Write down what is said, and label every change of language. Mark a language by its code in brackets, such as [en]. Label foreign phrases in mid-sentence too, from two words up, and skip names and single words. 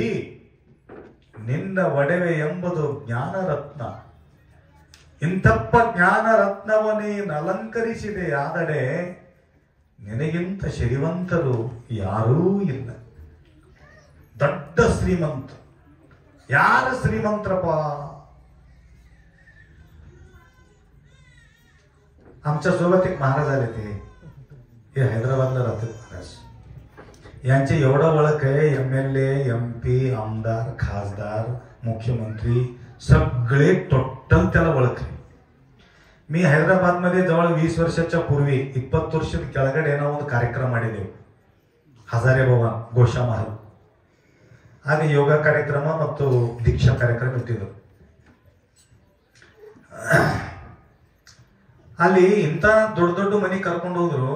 [kn] ನಿನ್ನ ಒಡವೆ ಎಂಬುದು ಜ್ಞಾನರತ್ನ, ಇಂಥಪ್ಪ ಜ್ಞಾನರತ್ನವ ನೀನು ಅಲಂಕರಿಸಿದೆ ಆದರೆ ನಿನಗಿಂತ ಶ್ರೀಮಂತರು ಯಾರೂ ಇಲ್ಲ. ದೊಡ್ಡ ಶ್ರೀಮಂತ ಯಾರು ಶ್ರೀಮಂತರಪ್ಪ? [mr] आमच्या सोबत एक महाराज आले ते, हे हैदराबादला राहतात महाराज. यांचे एवढं ओळख आहे, MLA, MP, आमदार, खासदार, मुख्यमंत्री सगळे टोटल त्याला ओळख आहे. मी हैदराबादमध्ये जवळ 20 वर्षाच्या पूर्वी [kn] 20 ವರ್ಷದ ಕೆಳಗಡೆ ನಾವು ಒಂದು ಕಾರ್ಯಕ್ರಮ ಮಾಡಿದೆವು ಹಜಾರೆ ಭವನ್ ಗೋಶಾ ಮಹಲ್. ಆಗ ಯೋಗ ಕಾರ್ಯಕ್ರಮ ಮತ್ತು ದೀಕ್ಷಾ ಕಾರ್ಯಕ್ರಮ ಇಟ್ಟಿದ್ರು. ಅಲ್ಲಿ ಇಂಥ ದೊಡ್ಡ ದೊಡ್ಡ ಮನೆ ಕರ್ಕೊಂಡು ಹೋದ್ರು.